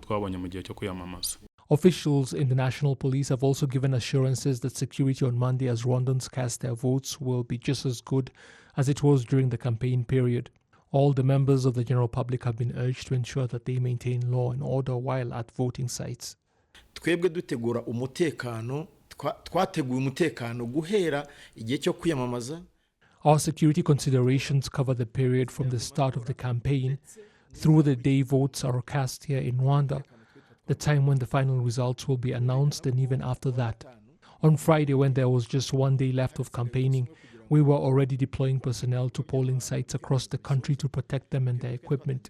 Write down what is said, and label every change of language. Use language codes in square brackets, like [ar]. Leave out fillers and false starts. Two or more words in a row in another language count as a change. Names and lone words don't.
[en] Officials in the National Police have also given assurances that security on Monday as Rwandans cast their votes will be just as good as it was during the campaign period. All the members of the general public have been urged to ensure that they maintain law and order while at voting sites. [rw] Twebwe dutegura umutekano, twateguye umutekano guhera igihe cyo kwiyamamaza. [en] Our security considerations cover the period from the start of the campaign through the day votes are cast here in Rwanda, the time when the final results will be announced, and even after that. On Friday, when there was just one day left of campaigning, we were already deploying personnel to polling sites across the country to protect them and their equipment.